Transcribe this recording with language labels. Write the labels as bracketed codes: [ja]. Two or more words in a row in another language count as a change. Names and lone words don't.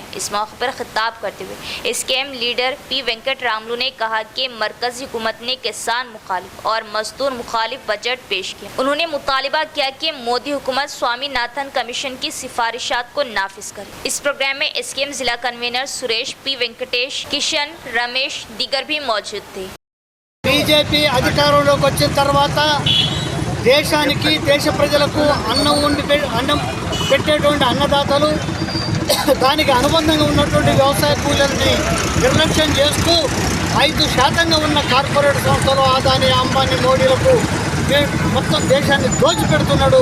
[ur] اس موقع پر خطاب کرتے ہوئے اسکیم لیڈر پی وینکٹ راملو نے کہا کہ مرکزی حکومت نے کسان مخالف اور مزدور مخالف بجٹ پیش کیا۔ انہوں نے مطالبہ کیا کہ مودی حکومت سوامی ناتھن کمیشن کی سفارشات کو نافذ کرے۔ اس پروگرام میں اسکیم ضلع کنوینر سریش پی وینکٹیش، کشن، رمیش دیگر بھی موجود تھے۔ [te] బీజేపీ అధికారంలోకి వచ్చిన తర్వాత దేశానికి దేశ ప్రజలకు అన్నం పెట్టేటువంటి అన్నదాతలు దానికి అనుబంధంగా ఉన్నటువంటి వ్యవసాయ కూలీలని నిర్లక్ష్యం చేస్తూ 5% ఉన్న కార్పొరేట్ సంస్థలు అదాని అంబానీ మోడీలకు మొత్తం దేశాన్ని దోచిపెడుతున్నాడు।